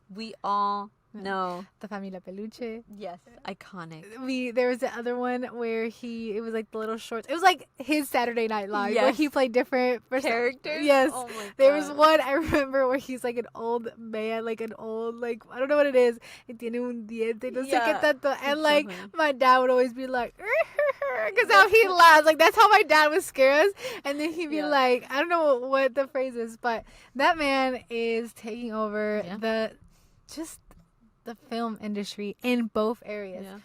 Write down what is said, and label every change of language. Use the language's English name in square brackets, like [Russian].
[English] We all know. The Familia Peluche. Yes, iconic. There was the other one where it was like the little shorts. It was like his Saturday Night Live where he played different characters. Yes. Oh my God. There was one I remember where he's like an old man, like an old, like, I don't know what it is. [Spanish] Y tiene un diente, no sé qué tanto. [English] And like my dad would always be like, because how he laughs. Like, that's how my dad would scare us. And then he'd be like, I don't know what the phrase is, but that man is taking over the film industry in both areas.